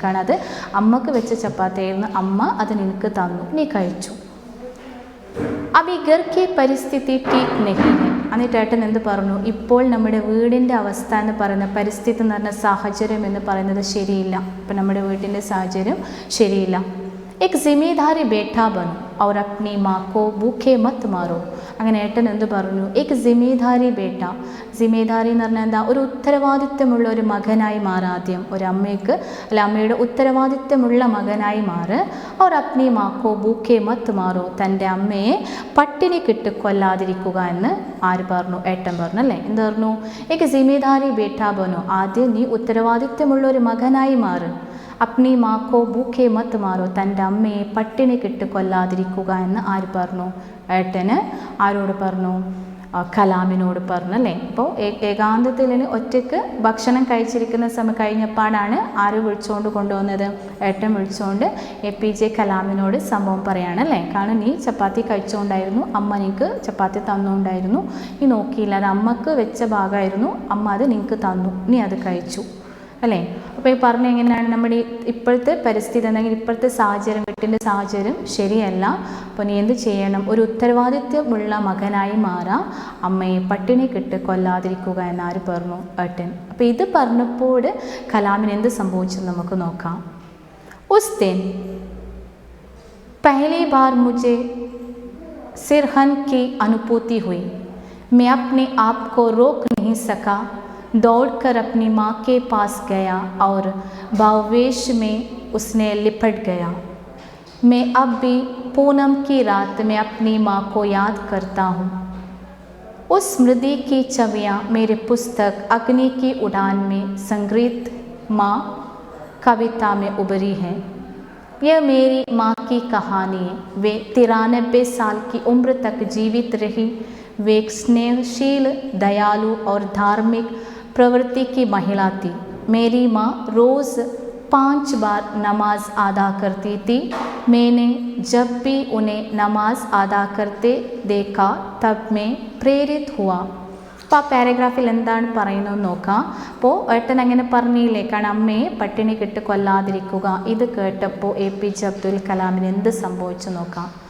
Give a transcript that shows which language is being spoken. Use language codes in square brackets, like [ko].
[ml] കാരണം അത് അമ്മക്ക് വെച്ച ചപ്പാത്തിയായിരുന്നു, അമ്മ അത് നിനക്ക് തന്നു, നീ കഴിച്ചു. [hi] അബി ഘർ കി പരിസ്ഥിതി ടീക്ക് നഹി ഹൈ. [ml] എന്നിട്ട് ഏട്ടൻ എന്ത് പറഞ്ഞു? ഇപ്പോൾ നമ്മുടെ വീടിൻ്റെ അവസ്ഥ എന്ന് പറയുന്ന പരിസ്ഥിതി എന്ന് പറഞ്ഞ സാഹചര്യം എന്ന് പറയുന്നത് ശരിയില്ല. ഇപ്പം നമ്മുടെ വീട്ടിൻ്റെ സാഹചര്യം ശരിയില്ല. [hi] एक जिम्मेदारी बेटा बनो और अपनी माँ को भूखे मत मारो. [ml] അങ്ങനെ ഏട്ടൻ എന്ത് പറഞ്ഞു? [hi] एक जिम्मेदारी बेटा. [ml] जिम्मेदारी എന്ന് പറഞ്ഞാൽ എന്താ? ഒരു ഉത്തരവാദിത്തമുള്ള ഒരു മകനായി മാറാദ്യം. ഒരു അമ്മയ്ക്ക് അമ്മയുടെ ഉത്തരവാദിത്തമുള്ള മകനായി മാറ്. [hi] और अपनी माँ को भूखे मत मारो. [ml] തൻ്റെ അമ്മയെ പട്ടിണി കിട്ട് കൊല്ലാതിരിക്കുക എന്ന് ആര് പറഞ്ഞു? ഏട്ടൻ പറഞ്ഞു അല്ലേ? എന്ത് പറഞ്ഞു? [hi] एक जिम्मेदारी बेटा बनो. [ml] ആദ്യം നീ ഉത്തരവാദിത്തമുള്ള ഒരു മകനായി മാറ്. [hi] അപ്നി മാക്കോ ഭൂഖേ മത്ത് മാറോ. [ml] തൻ്റെ അമ്മയെ പട്ടിണി കിട്ട് കൊല്ലാതിരിക്കുക എന്ന് ആര് പറഞ്ഞു? ഏട്ടന് ആരോട് പറഞ്ഞു? കലാമിനോട് പറഞ്ഞു അല്ലേ? അപ്പോൾ ഏകാന്തത്തിൽ ഒറ്റയ്ക്ക് ഭക്ഷണം കഴിച്ചിരിക്കുന്ന സമയം കഴിഞ്ഞപ്പാടാണ് ആര് വിളിച്ചുകൊണ്ട് കൊണ്ടുവന്നത്? ഏട്ടൻ വിളിച്ചുകൊണ്ട് APJ കലാമിനോട് സംഭവം പറയുകയാണല്ലേ? കാരണം നീ ചപ്പാത്തി കഴിച്ചുകൊണ്ടായിരുന്നു, അമ്മ നിനക്ക് ചപ്പാത്തി തന്നുകൊണ്ടായിരുന്നു, നീ നോക്കിയില്ല, അത് അമ്മക്ക് വെച്ച ഭാഗമായിരുന്നു, അമ്മ അത് നിനക്ക് തന്നു, നീ അത് കഴിച്ചു അല്ലേ? അപ്പോൾ ഈ പറഞ്ഞ എങ്ങനെയാണ് നമ്മുടെ ഇപ്പോഴത്തെ പരിസ്ഥിതി അല്ലെങ്കിൽ ഇപ്പോഴത്തെ സാഹചര്യം, വീട്ടിൻ്റെ സാഹചര്യം ശരിയല്ല. അപ്പോൾ നീ എന്ത് ചെയ്യണം? ഒരു ഉത്തരവാദിത്വമുള്ള മകനായി മാറാം, അമ്മയെ പട്ടിണി കിട്ട് കൊല്ലാതിരിക്കുക എന്നാര് പറഞ്ഞു? ഏട്ടൻ. അപ്പോൾ ഇത് പറഞ്ഞപ്പോൾ കലാമിന് എന്ത് സംഭവിച്ചു നമുക്ക് നോക്കാം. [hi] ഉസ് ദിൻ पहली बार मुझे सिरहन की अनुभूति हुई. मैं अपने आप को रोक नहीं सका. दौड़कर अपनी माँ के पास गया और भावावेश में उसने लिपट गया. मैं अब भी पूनम की रात में अपनी माँ को याद करता हूँ. उस स्मृति की छवियाँ मेरे पुस्तक अग्नि की उड़ान में संग्रहित माँ कविता में उभरी हैं. यह मेरी माँ की कहानी है. वे 93 साल की उम्र तक जीवित रही. वे एक स्नेहशील, दयालु और धार्मिक प्रवृत्ति की महिला थी. मेरी माँ रोज़ 5 बार नमाज अदा करती थी. मैंने जब भी उन्हें नमाज अदा करते देखा तब मैं प्रेरित हुआ. [ml] അപ്പോൾ ആ പാരഗ്രാഫിൽ എന്താണ് പറയുന്നത് നോക്കാം. അപ്പോൾ ഏട്ടൻ അങ്ങനെ പറഞ്ഞില്ലേ, കാരണം അമ്മയെ പട്ടിണി കിട്ട് കൊല്ലാതിരിക്കുക. ഇത് കേട്ടപ്പോൾ APJ അബ്ദുൽ കലാമിന് എന്ത് സംഭവിച്ചു നോക്കാം.